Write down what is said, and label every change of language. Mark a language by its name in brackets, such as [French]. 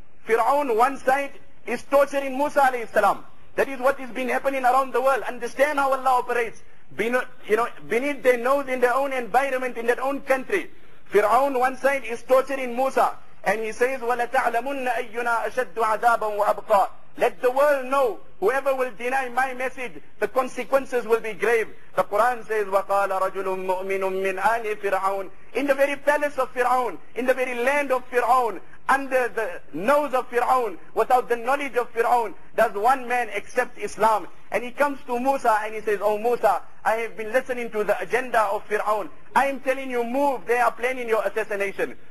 [English] Fir'aun one side is torturing Musa alayhi salam. That is what has been happening around the world. Understand how Allah operates. Beneath their nose in their own environment, in their own country. Fir'aun one side is torturing Musa, and he says, [Arabic] وَلَتَعْلَمُنَّ أَيُّنَا أَشَدُّ عَذَابًا وَأَبْقَى. [English] Let the world know, whoever will deny my message, the consequences will be grave. The Quran says, [Arabic] وَقَالَ رَجُلٌ مُؤْمِنٌ مِّنْ آلِ فِرْعَوْنَ. [English] In the very palace of Fir'aun, in the very land of Fir'aun, under the nose of Fir'aun, without the knowledge of Fir'aun, does one man accept Islam. And he comes to Musa and he says, oh Musa, I have been listening to the agenda of Fir'aun. I am telling you, move, they are planning your assassination.